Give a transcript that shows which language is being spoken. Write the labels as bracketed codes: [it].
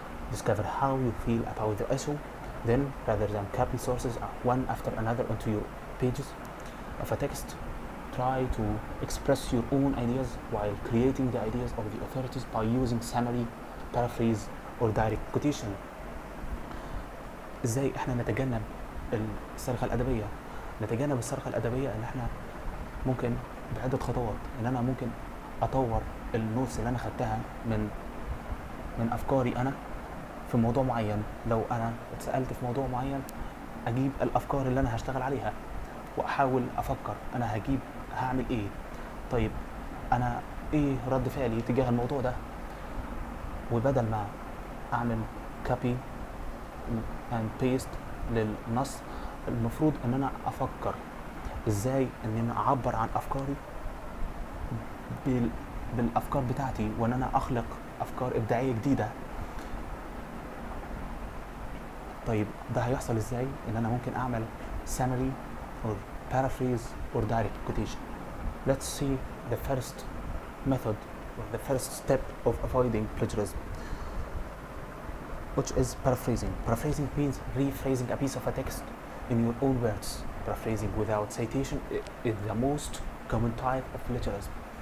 [en] Discover how you feel about the issue. Then, rather than copy sources one after another onto your pages of a text, try to express your own ideas while creating the ideas of the authorities by using summary, paraphrase, or direct quotation. [ar] ازاي احنا نتجنب السرقة الأدبية؟ نتجنب السرقة الأدبية ان احنا ممكن بعدة خطوات، ان انا ممكن اطور النوتس اللي انا خدتها من افكاري انا في موضوع معين. لو انا اتسألت في موضوع معين اجيب الافكار اللي انا هشتغل عليها واحاول افكر انا هعمل ايه، طيب انا ايه رد فعلي تجاه الموضوع ده، وبدل ما اعمل [en] copy and paste [ar] للنص المفروض ان انا افكر ازاي ان انا اعبر عن افكاري بالافكار بتاعتي، وان انا اخلق افكار ابداعيه جديده. طيب ده هيحصل ازاي؟ ان انا ممكن اعمل [en] summary or paraphrase or direct quotation. Let's see the first method or the first step of avoiding plagiarism, which is paraphrasing. Paraphrasing means rephrasing a piece of a text in your own words. Paraphrasing without citation is the most common type of plagiarism.